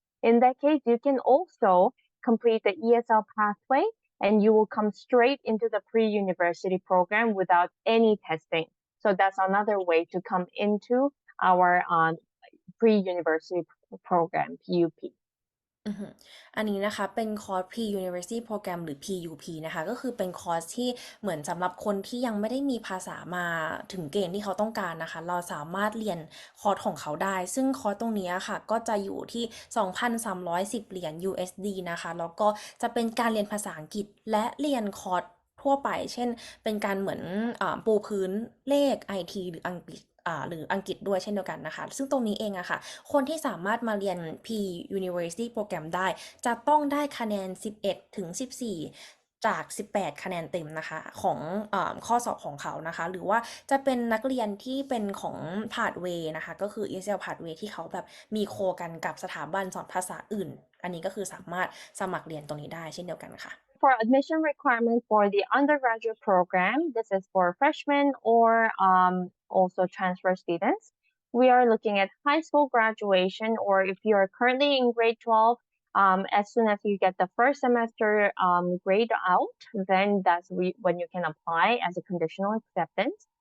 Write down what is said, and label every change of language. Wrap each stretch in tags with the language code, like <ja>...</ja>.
<en>In that case, you can also complete the ESL pathway and you will come straight into the pre-university program without any testing. So that's another way to come into our pre-university program, PUP.</en> <th>อันนี้นะคะเป็นคอร์ส Pre-University Program หรือ PUP นะคะก็คือเป็นคอร์สที่เหมือนสำหรับคนที่ยังไม่ได้มีภาษามาถึงเกณฑ์ที่เขาต้องการนะคะเราสามารถเรียนคอร์สของเขาได้ซึ่งคอร์สตรงนี้ค่ะก็จะอยู่ที่ 2,310 เหรียญ USD นะคะแล้วก็จะเป็นการเรียนภาษาอังกฤษและเรียนคอร์สทั่วไปเช่นเป็นการเหมือนปูพื้นเลข IT หรืออังกฤษด้วยเช่นเดียวกันนะคะซึ่งตรงนี้เองอะค่ะคนที่สามารถมาเรียน P University Program ได้จะต้องได้คะแนน11ถึง14 จาก18คะแนนเต็มนะคะของข้อสอบของเขานะคะหรือว่าจะเป็นนักเรียนที่เป็นของพาธเวย์นะคะก็คือ ESL พาธเวย์ที่เขาแบบมีโคกันกับสถาบันสอนภาษาอื่นอันนี้ก็คือสามารถสมัครเรียนตรงนี้ได้เช่นเดียวกันค่ะ</th> <en>For admission requirement for the undergraduate program, this is for freshmen or also transfer students. We are looking at high school graduation, or if you are currently in grade 12, as soon as you get the first semester grade out, then that's when you can apply as a conditional acceptance.</en>